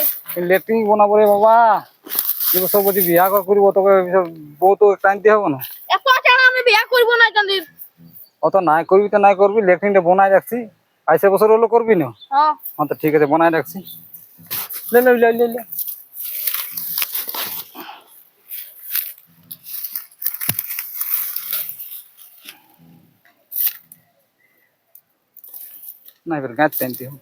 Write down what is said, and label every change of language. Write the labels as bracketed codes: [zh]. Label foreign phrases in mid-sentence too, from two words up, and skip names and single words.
[bn] লেট্রিন বানাবো রে বাবা। সব বলছি বিয়া করবো তোকে বউ তো টানতে হবে না। এত টাকা আমি বিয়া করবো না জানি। অত নাই করবি তো নাই করবি, লেট্রিনটা বনাই রাখছি। 22 বছর হলো করবি না? হ্যাঁ হ্যাঁ তো ঠিক আছে, বনাই রাখছি। লে লে লে লে লে। না এবার গাছ টানতে হবে।